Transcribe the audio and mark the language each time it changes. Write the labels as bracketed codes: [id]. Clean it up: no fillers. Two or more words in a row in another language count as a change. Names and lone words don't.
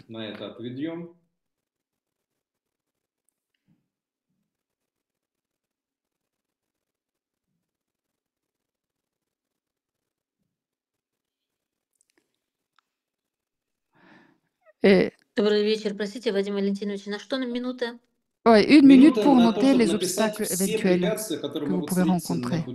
[ru] на это отведем. [fr] Et [ru] Добрый вечер. Простите, Вадим Валентинович, на что нам минута? [fr] ouais, une minute [ru] Минута [fr] pour [ru] на то, [fr] noter [ru] чтобы [fr] les [ru] написать [fr] obstacles [ru] все [fr] éventuels [ru] препятствия, которые [fr] que vous [ru] могут [fr] pouvez [ru] встретиться на [fr] rencontrer.